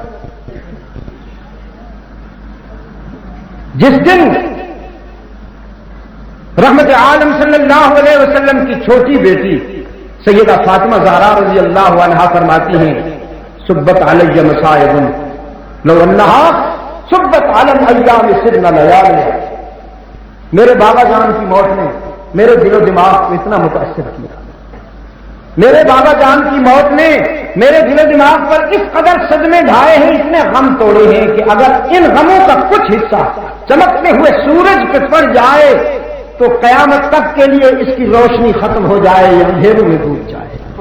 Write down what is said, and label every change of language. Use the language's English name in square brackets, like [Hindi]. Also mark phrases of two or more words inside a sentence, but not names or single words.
[Urdu] جس دن رحمت عالم [Arabic] صلی اللہ علیہ وسلم [Urdu] کی چھوٹی بیٹی سیدہ فاطمہ زہرا [Arabic] رضی اللہ عنہا [Urdu] فرماتی ہیں [Arabic] سبت علی مصائب لو انہا سبت علی الایام سرنا لیالی. [Urdu] میرے بابا جان کی موت نے میرے دل و دماغ کو اتنا متاثر کیا، میرے بابا جان کی موت نے میرے دل و دماغ پر اس قدر صدمے ڈھائے ہیں، اتنے غم توڑے ہیں کہ اگر ان غموں کا کچھ حصہ چمکتے ہوئے سورج پہ پڑ جائے تو قیامت تک کے لیے اس کی روشنی ختم ہو جائے یا اندھیروں میں ڈوب جائے.